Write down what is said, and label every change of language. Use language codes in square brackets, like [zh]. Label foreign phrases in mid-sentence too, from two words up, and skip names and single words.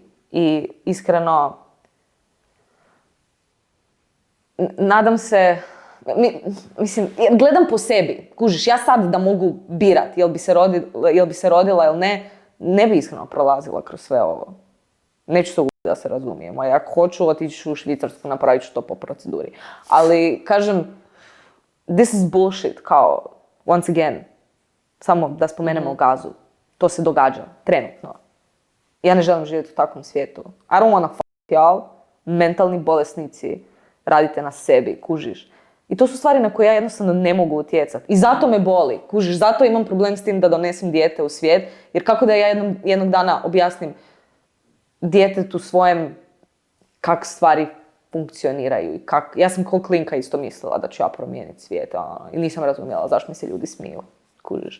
[hr] I iskreno, nadam se, mislim, gledam po sebi. Kužiš, ja sad da mogu birat jel bi se rodila ili ne bi iskreno prolazila kroz sve ovo. Neću se da se razumijemo. Ako hoću, otići ću u Švicarsku, napravit ću to po proceduri. Ali, kažem, [en] this is bullshit, kao, once again, [hr] samo da spomenemo Gazu. To se događa, trenutno. Ja ne želim živjeti u takvom svijetu. [en] I don't wanna fuck y'all. [hr] Mentalni bolesnici, radite na sebi, kužiš. I to su stvari na koje ja jednostavno ne mogu utjecati. I zato me boli, kužiš, zato imam problem s tim da donesem dijete u svijet. Jer kako da ja jednog dana objasnim djetetu svojem kak stvari funkcioniraju i ja sam ko klinka isto mislila da ću ja promijeniti svijet i nisam razumjela zašto mi se ljudi smiju, kužiš.